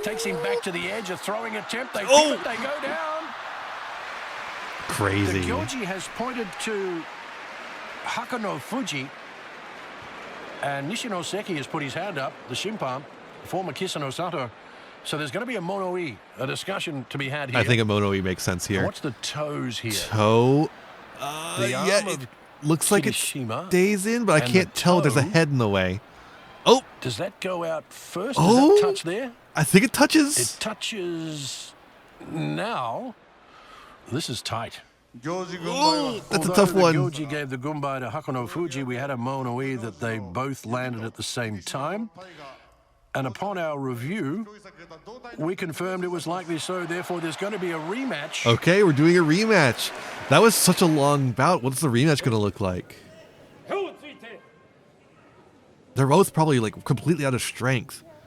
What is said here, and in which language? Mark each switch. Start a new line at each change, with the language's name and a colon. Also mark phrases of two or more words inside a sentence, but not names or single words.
English: Takes him back to the edge. A throwing attempt. They pivot, they go down. Crazy. The Gyoji has pointed to Hakano Fuji, and Nishinoseki has put his hand up, the Shimpan, former Kisano Sato. So there's going to be a mono-e, a discussion to be had here. I think a mono-e makes sense here. What's the toes here? Toe. The arm Yeah, of it looks like it Kirishima stays in, but I and can't the tell. There's a toe. head in the way. Oh, Does that go out first? Does Oh. that touch there? I think it touches. It touches now. This is tight. Oh, that's a Although tough the one. Gyoji gave the Gumbai to Hakano Fuji, we had a mono-e that they both landed at the same time. And upon our review, we confirmed it was likely so. Therefore, there's going to be a rematch. Okay, we're doing a rematch. That was such a long bout. What's the rematch going to look like? They're both probably like completely out of strength.